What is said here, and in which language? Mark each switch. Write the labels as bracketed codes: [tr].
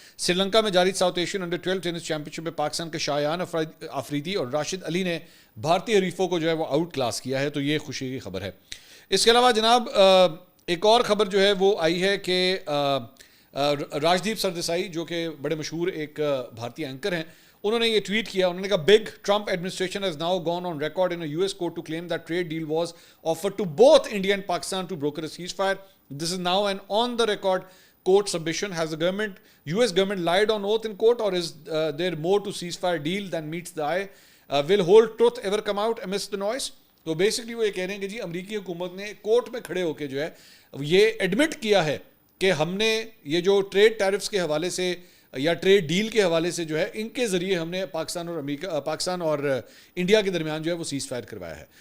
[ur] سری لنکا میں جاری south Asian under 12 tennis champion شپ میں پاکستان کے شایان آفریدی اور راشد علی نے بھارتی حریفوں کو جو ہے وہ آؤٹ کلاس کیا ہے, تو یہ خوشی کی خبر ہے. اس کے علاوہ جناب ایک اور خبر جو ہے وہ آئی ہے کہ راجدیپ سردیسائی جو کہ بڑے مشہور ایک بھارتی اینکر ہیں, انہوں نے یہ ٹویٹ کیا. انہوں نے کہا [en] Big Trump administration has now gone on record in US court to claim that trade deal was offered to both India and Pakistan to broker a ceasefire. This is now an on the record court submission. Has the US government lied on oath in court, or is there more to ceasefire deal than meets the eye? Will whole truth ever come out amidst the noise? [ur] تو basically وہ یہ کہہ رہے ہیں کہ جی امریکی حکومت نے کورٹ میں کھڑے ہو کے جو ہے یہ ایڈمٹ کیا ہے کہ ہم نے یہ جو ٹریڈ ٹیرفس کے حوالے سے یا ٹریڈ ڈیل کے حوالے سے جو ہے ان کے ذریعے ہم نے پاکستان اور انڈیا کے درمیان جو ہے وہ سیز فائر کروایا ہے.